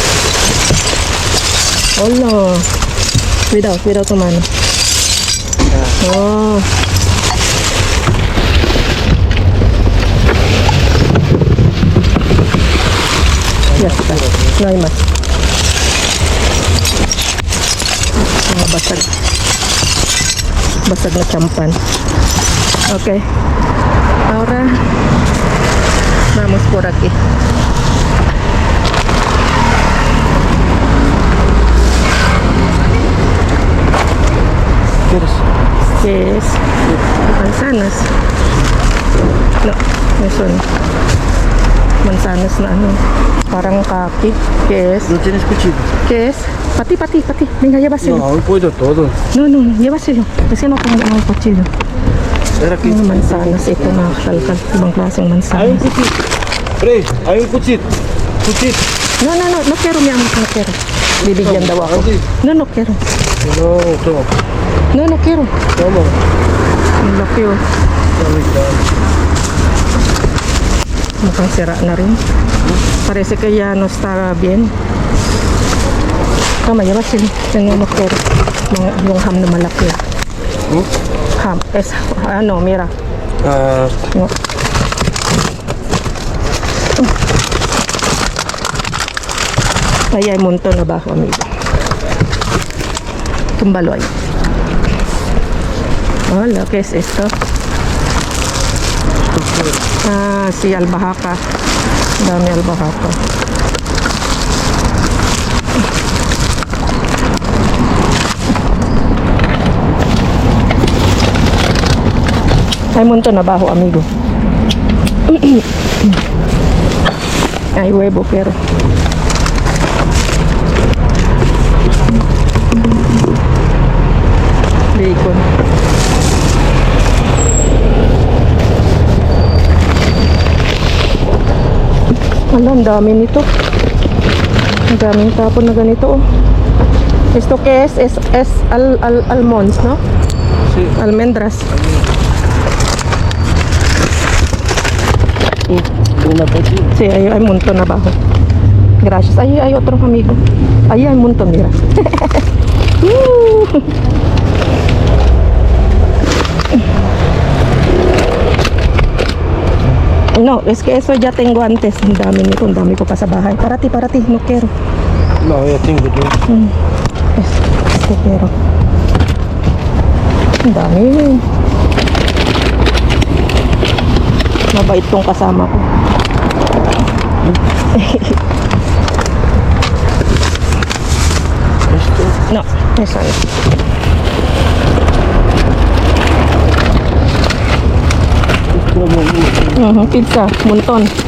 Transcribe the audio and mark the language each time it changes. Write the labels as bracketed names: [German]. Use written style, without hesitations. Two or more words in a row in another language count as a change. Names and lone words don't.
[Spanish] Hola. Cuidado tu mano. Oh. Ya está. No hay más. [Filipino] Basag na champan. [Spanish] Okay. Ahora vamos por aquí. ¿Qué es? Manzanas. No, eso no. [Filipino] Manzanas na ano. Parang kaki. [Spanish] ¿Qué es? ¿No tienes cuchillo? ¿Qué es? Pati. Venga, llévaselo. No, hoy puedo todo. No, llévaselo. Kasi no tengo ng cuchillo. Era aquí. [Filipino] Mga mansanas. Ito na kalkal. Ibang klaseng [Spanish] Hay un [Filipino] mansanas. [Spanish] cuchillo. Pre, hay un cuchillo. Cuchillo. No quiero, mi amor. No quiero. [Filipino] Bibigyan daw ako. [Spanish] No quiero. No, toma. No quiero. Toma. [Filipino] Ang laki oh. Mukhang sira na rin. [Spanish] Parece que ya no está bien. Tama, llévaselo. Tengo no quiero. [Filipino] Yung ham na malaki. [Spanish] Ham. Mira. No. Ahí hay un montón abajo, amigo. Túmbalo ahí. Hola, ¿qué es esto? Sí, albahaca. [Filipino] Dami albahaca. [Spanish] Hay un montón abajo, amigo. Hay huevo, pero... Bacon. [Filipino] Ang dami nito. Ang daming tapon na ganito. [Spanish] Esto que es almonds, ¿no? Sí. Almendras. Una cuchilla. Sí, hay un montón abajo. Gracias. Ahí hay otro amigo. Ahí hay un montón, mira. No, es que eso ya tengo antes. [Filipino] Ang dami ko pa sa bahay. [Spanish] Para ti, no quiero. No, ya tengo yo. Este quiero. [Filipino] Ang dami. Mabait tong kasama ko. [Spanish] Esto. No, eso no. Pizza, montón.